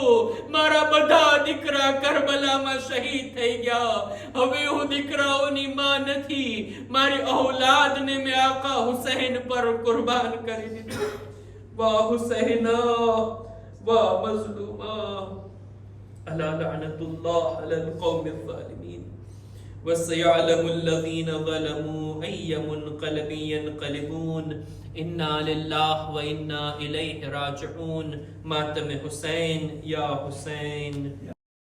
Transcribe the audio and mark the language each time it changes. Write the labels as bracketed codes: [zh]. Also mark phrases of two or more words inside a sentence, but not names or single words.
[gu] મારા બધા દીકરા કરબલામાં શહીદ થઈ ગયા, હવે હું દીકરાઓની માં નથી. મારી ઔલાદને મેં આકા હુસૈન પર કુરબાન કરી દીધી. [ar] વાહ હુસૈના, વાહ મઝલૂમા, ألا لعنة الله على القوم الظالمين. وسيعلم الذين ظلموا أي منقلب ينقلبون إنا لله وإنا إليه راجعون. ماتم حسين يا حسين.